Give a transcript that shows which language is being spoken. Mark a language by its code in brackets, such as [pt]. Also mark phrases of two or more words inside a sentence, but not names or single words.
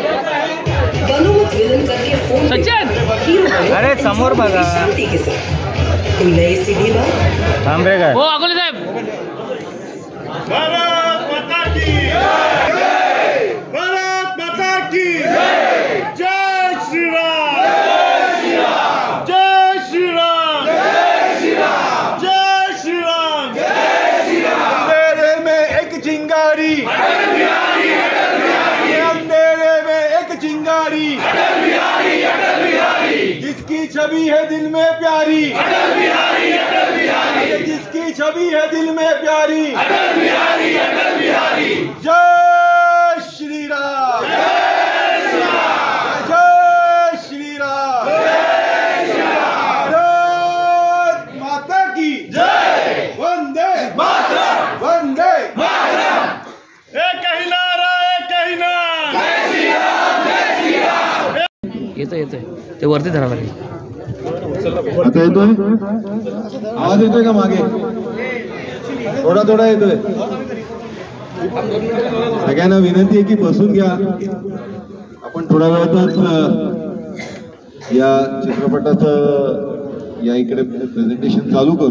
[mr] सचिन अरे समोर बघा थांबे काय हो अकोले साहेब। [hi] भारत माता की जय, भारत माता की जय, जय श्री राम, जय श्री राम, जय श्री राम, जय श्री राम, जय श्री राम। अंधेरे में एक चिंगारी अटल बिहारी, अटल बिहारी अंधेरे में एक चिंगारी अटल बिहारी, अटल बिहारी जिसकी छवि है दिल में प्यारी अटल बिहारी, अटल बिहारी जिसकी छवि है दिल में प्यारी अटल बिहारी, अटल बिहारी। जय श्री राम, जय श्री राम, जय श्री राम, जय श्री राम। भारत माता की जय, वंदे मातरम, वंदे मातरम। एक ही नारा, एक ही नाम, जय श्री राम, जय श्री राम। [mr] येतोय ते वरती धरावं लागेल। आता येतोय आवाज येतोय का मागे थोडा थोडा येतोय। सगळ्यांना विनंती आहे की बसून घ्या। आपण थोड्या वेळातच या चित्रपटाचं या इकडे प्रेझेंटेशन चालू करू।